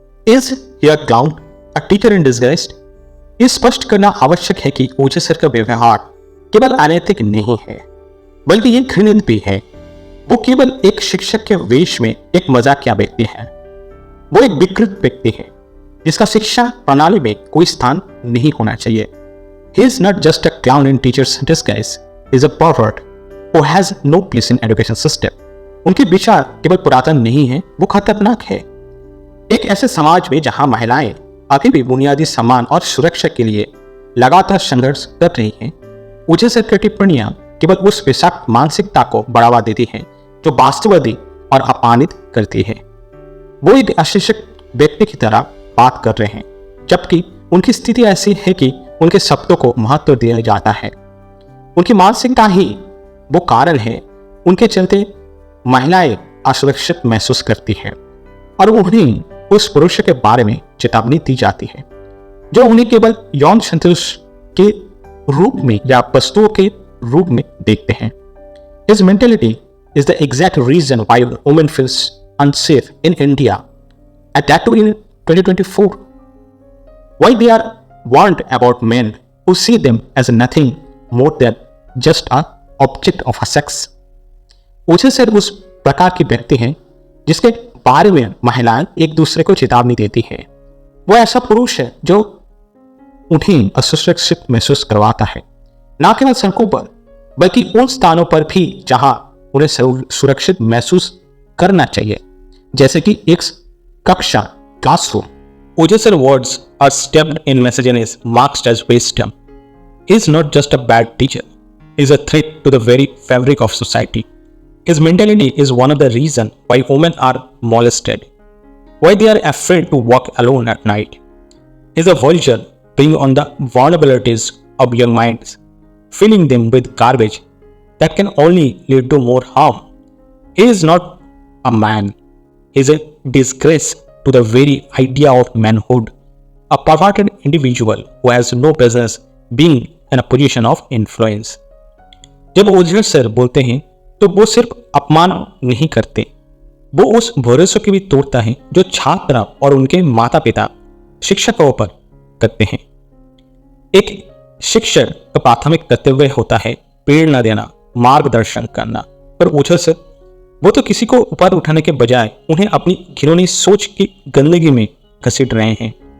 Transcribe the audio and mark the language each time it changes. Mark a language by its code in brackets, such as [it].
[en] Is your clown a teacher in disguise? [hi] ये स्पष्ट करना आवश्यक है कि ओझा सर का व्यवहार केवल अनैतिक नहीं है, बल्कि ये घृणित भी है। वो केवल एक शिक्षक के वेश में एक मजाकिया व्यक्ति है। वो एक विकृत व्यक्ति है जिसका शिक्षा प्रणाली में कोई स्थान नहीं होना चाहिए। [en] He is not just a clown in teacher's disguise. He is a pervert who has no place in education system. [hi] उनके विचार केवल पुरातन नहीं है, वो खतरनाक है। एक ऐसे समाज में जहां महिलाएं अभी भी बुनियादी सम्मान और सुरक्षा के लिए लगातार संघर्ष कर रही हैं, ओझा सर की टिप्पणियां केवल उस विषाक्त मानसिकता को बढ़ावा देती हैं जो वास्तववादी और अपमानित करती है। वो एक अशिक्षित व्यक्ति की तरह बात कर रहे हैं, जबकि उनकी स्थिति ऐसी है कि उनके शब्दों को महत्व दिया जाता है। उनकी मानसिकता ही वो कारण है उनके चलते महिलाएं असुरक्षित महसूस करती हैं और उन्हें उस पुरुष के बारे में चेतावनी दी जाती है जो उन्हें केवल यौन संतोष के रूप में या वस्तुओं के रूप में देखते हैं। [en] His mentality is the exact reason why women feels unsafe in India, and that too in 2024. Why they are warned about men who see them as nothing more than just an object of a sex. [hi] Ojha sir उस प्रकार के व्यक्ति हैं जिसके बारे में महिलाएं एक दूसरे को चेतावनी देती हैं। वो ऐसा पुरुष है जो उन्हें असुरक्षित महसूस करवाता है, न केवल सड़कों पर बल्कि उन स्थानों पर भी जहां उन्हें सुरक्षित महसूस करना चाहिए, जैसे कि एक कक्षा, classroom. [en] Ojha sir words are steeped in misogyny marked as wisdom. He is not just a bad teacher, he is a threat to the very fabric of society. His mentality is one of the reasons why women are molested, why they are afraid to walk alone at night. He is a vulture preying on the vulnerabilities of young minds, filling them with garbage that can only lead to more harm. He is not a man. He is a disgrace to the very idea of manhood, a perverted individual who has no business being in a position of influence. [hi] जब ओझा sir बोलते हैं तो वो सिर्फ अपमान नहीं करते, वो उस भरोसे की भी तोड़ता है जो छात्र और उनके माता पिता शिक्षकों पर करते हैं। एक शिक्षक का प्राथमिक कर्तव्य होता है प्रेरणा देना, मार्गदर्शन करना, पर ओझा सर वो तो किसी को ऊपर उठाने के बजाय उन्हें अपनी घिनौनी सोच की गंदगी में घसीट रहे हैं।